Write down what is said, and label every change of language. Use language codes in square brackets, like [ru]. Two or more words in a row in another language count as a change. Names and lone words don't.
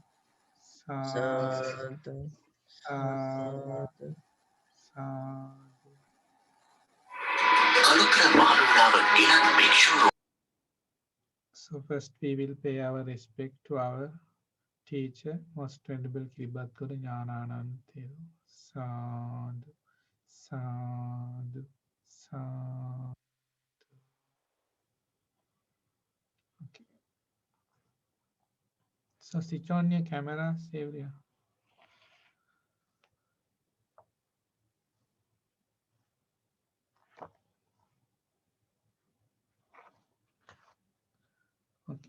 [en] Sadhu, Sadhu, sadhu, sadhu. sadhu. So first we will pay our respect to our teacher, most venerable Kiribatkara Jnananand. [pi] Sadhu, sadhu, sadhu. [en] Okay. So switch on your camera, Savia. Okay.